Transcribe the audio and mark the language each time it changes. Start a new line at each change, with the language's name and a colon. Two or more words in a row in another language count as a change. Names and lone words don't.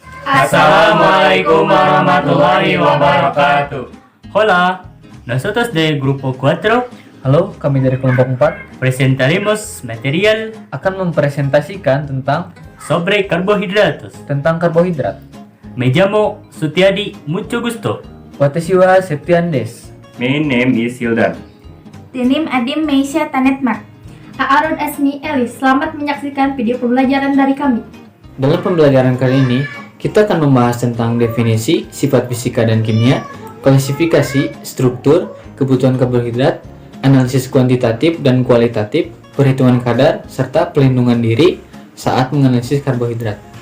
Arabic: السلام عليكم ورحمة الله وبركاته.
Spanish: Hola, nosotros del grupo 4
Indonesian: Halo, kami dari kelompok 4
Spanish: presentaremos material
Indonesian: akan mempresentasikan tentang
Spanish: sobre carbohidratos.
Indonesian: karbohidrat.
Spanish: Me llamo Sutiadi, mucho gusto.
Japanese: Watashi wa Septian desu.
English: My name is Hildan. Tinim Adim Meisha Tanetmak. Aaron Esmi Elis,
Indonesian: selamat menyaksikan video pembelajaran dari kami. Dalam pembelajaran kali ini, kita akan membahas tentang definisi, sifat fisika dan kimia, klasifikasi, struktur, kebutuhan karbohidrat, analisis kuantitatif dan kualitatif, perhitungan kadar, serta pelindungan diri saat menganalisis karbohidrat.